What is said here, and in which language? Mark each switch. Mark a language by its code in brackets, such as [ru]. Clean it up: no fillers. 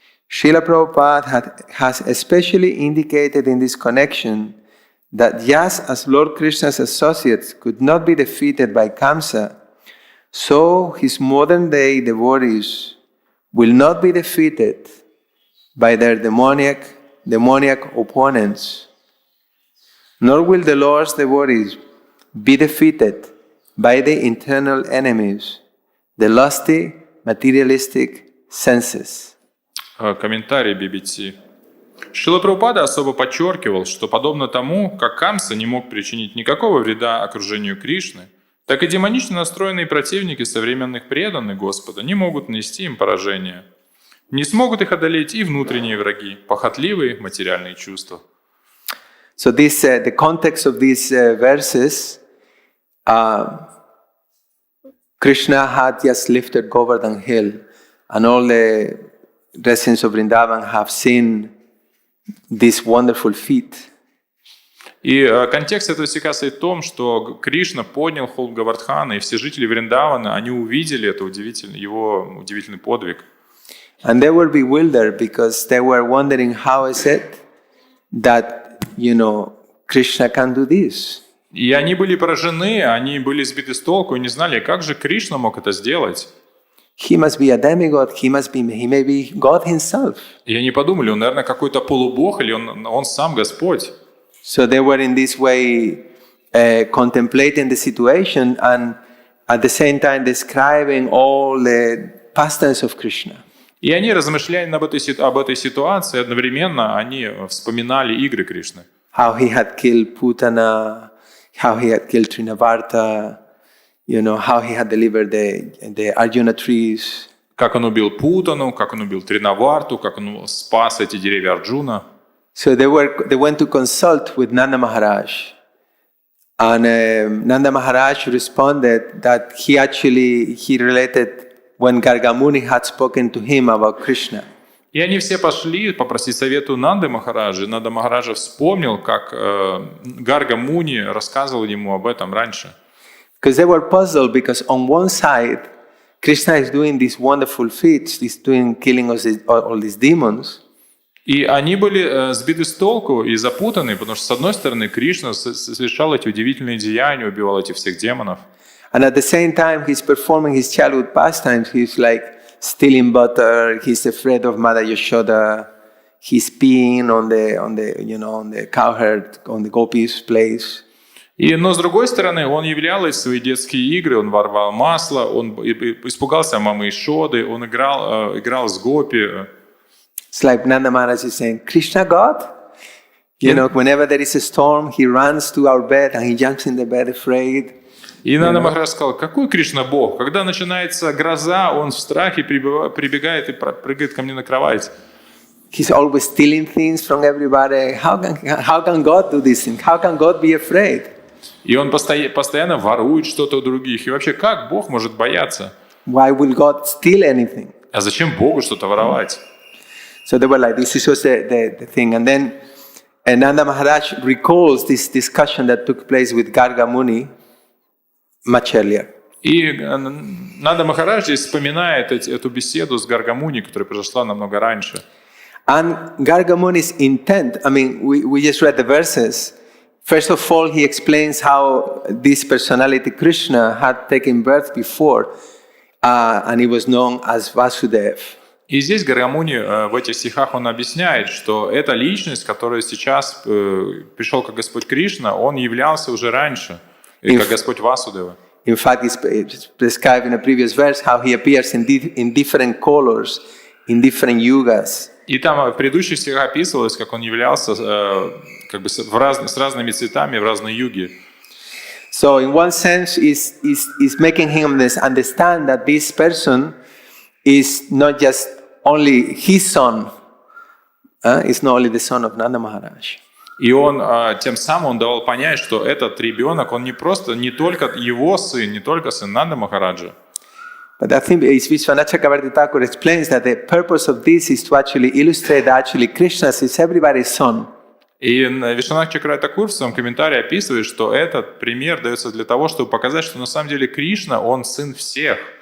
[en] Srila Prabhupada has especially indicated in this connection that just as Lord Krishna's associates could not be defeated by Kamsa, so his modern-day devotees will not be defeated by their demoniac opponents, nor will the Lord's devotees be defeated by the internal enemies, the lusty, materialistic senses. [ru] Комментарий [en] BBC. [ru] Шрила Прабхупада особо подчеркивал, что подобно тому, как Камса не мог причинить никакого вреда окружению Кришны, так и демонично настроенные противники современных преданных Господа не могут нанести им поражение. Не смогут их одолеть и внутренние враги, похотливые материальные чувства. [en] So this, the context of these verses, Krishna had just lifted Govardhan Hill, and all the residents of Vrindavan have seen this wonderful feat. [ru] И контекст этого стиха состоит в том, что Кришна поднял холм Говардхана, и все жители Вриндавана, они увидели это его удивительный подвиг. [en] And they were bewildered because they were wondering how is it that, Krishna can do this. [ru] И они были поражены, они были сбиты с толку и не знали, как же Кришна мог это сделать. [en] He must be a demigod, he may be God himself. [ru] И они подумали, он, наверное, какой-то полубог, или он сам Господь. [en] So they were in this way contemplating the situation and at the same time describing all the pastimes of Krishna. [ru] И они размышляли об этой ситуации, одновременно они вспоминали игры Кришны. [en] How he had killed Putana, how he had killed Trinavarta, how he had delivered the Arjuna trees. [ru] Как он убил Путану, как он убил Тринаварту, как он спас эти деревья Арджуна. [en] So they went to consult with Nanda Maharaj. And Nanda Maharaj responded that he related when Gargamuni had spoken to him about Krishna. [ru] И они все пошли попросить совету Нанды Махараджи. Нанда Махараджа вспомнил, как Гарга Муни рассказывал ему об этом раньше. [en] Because they were puzzled because on one side, Krishna is doing these wonderful feats, he's killing all these demons. [ru] И они были сбиты с толку и запутаны, потому что, с одной стороны, Кришна совершал эти удивительные деяния, убивал этих всех демонов. [en] And at the same time, he's performing his childhood pastimes. He's like stealing butter. He's afraid of Mother Yashoda. He's peeing on the cowherd, on the gopis' place. [ru] Но с другой стороны, он являл свои детские игры, он воровал масло, он испугался мамы Ишоды, он играл с гопи. [en] It's like Nanda Maharaj is saying, Krishna God? Whenever there is a storm, he runs to our bed and he jumps in the bed afraid. [ru] И Нанда Махарадж сказал, какой Кришна Бог? Когда начинается гроза, он в страхе прибегает и прыгает ко мне на кровать. [en] He's always stealing things from everybody. How can God do this thing? How can God be afraid? [ru] И он постоянно ворует что-то у других. И вообще, как Бог может бояться? [en] Why will God steal anything? [ru] А зачем Богу что-то воровать? [en] So they were like, this was the thing. And then Nanda Maharaj recalls this discussion that took place with Garga Muni much earlier. [ru] И Нанда Махарадж здесь вспоминает эту беседу с Гаргамуни, которая произошла намного раньше. [en] And Garga Muni's intent, I mean, we just read the verses. First of all, he explains how this personality, Krishna, had taken birth before, and he was known as Vasudev. [ru] И здесь Гаргамуни в этих стихах он объясняет, что эта личность, которая сейчас пришел как Господь Кришна, он являлся уже раньше, как Господь Васудева. [en] In fact, it's described in a previous verse how he appears in different colors, in different yugas. [ru] И там в предыдущих стихах описывалось, как он являлся как бы с разными цветами в разные юги. [en] So, in one sense, is making him understand that this person is not just only his son, is not only the son of Nanda Maharaj. [ru] И он тем самым он давал понять, что этот ребенок, он не только его сын, не только сын Нанды Махараджа. [en] But I think Vishwanath Chakravarti Thakur explains that the purpose of this is to actually illustrate that actually Krishna is everybody's son. [ru] И Вишванат Чакраvarti Тхакур в своем комментарии описывает, что этот пример дается для того, чтобы показать, что на самом деле Кришна, он сын всех.